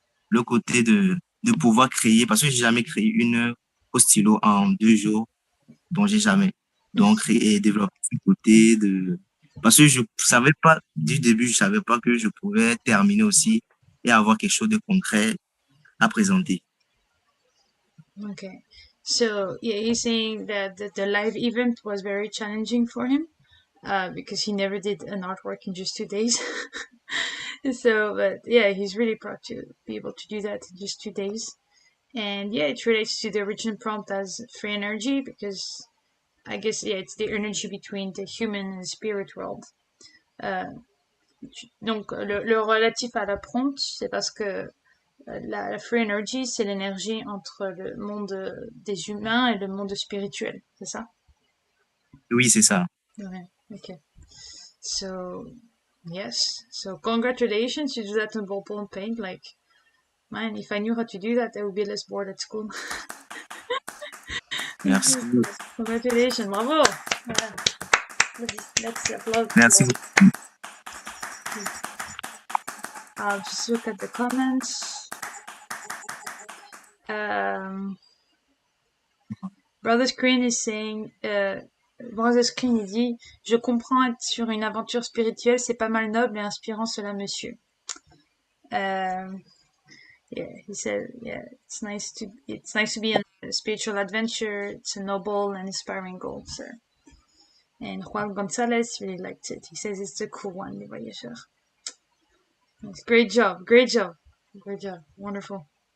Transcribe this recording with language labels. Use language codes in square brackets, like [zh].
[fr] Le côté de pouvoir créer, parce que j'ai jamais créé une œuvre au stylo en 2 jours, donc j'ai jamais. Donc, créer et développer ce côté parce que je savais pas, du début, je savais pas que je pouvais terminer aussi et avoir quelque chose de concret à présenter. [en] Okay. So yeah, he's saying that the live event was very challenging for him because he never did an artwork in just 2 days. So, but yeah, he's really proud to be able to do that in just 2 days. And yeah, it relates to the original prompt as free energy because I guess, yeah, it's the energy between the human and the spirit world. [fr] Donc, le relatif à la prompt, c'est parce que la free energy, c'est l'énergie entre le monde des humains et le monde spirituel, c'est ça? Oui, c'est ça. [en] Okay, okay. So, yes. So, congratulations, you do that in ballpoint paint. Like, man, if I knew how to do that, I would be less bored at school. [fr] Merci. [en] Congratulations, bravo. Yeah. Let's applaud. [fr] Merci. [en] I'll just look at the comments. [fr] Brother Screen [en] is saying, [fr] Brother Screen, il dit, je comprends être sur une aventure spirituelle, c'est pas mal noble et inspirant cela, monsieur. [en] Yeah, he said, yeah, it's nice to be on a spiritual adventure. It's a noble and inspiring goal, sir. And Juan Gonzalez really liked it. He says it's a cool one, Les Voyageurs. Great job, great job, great job, wonderful.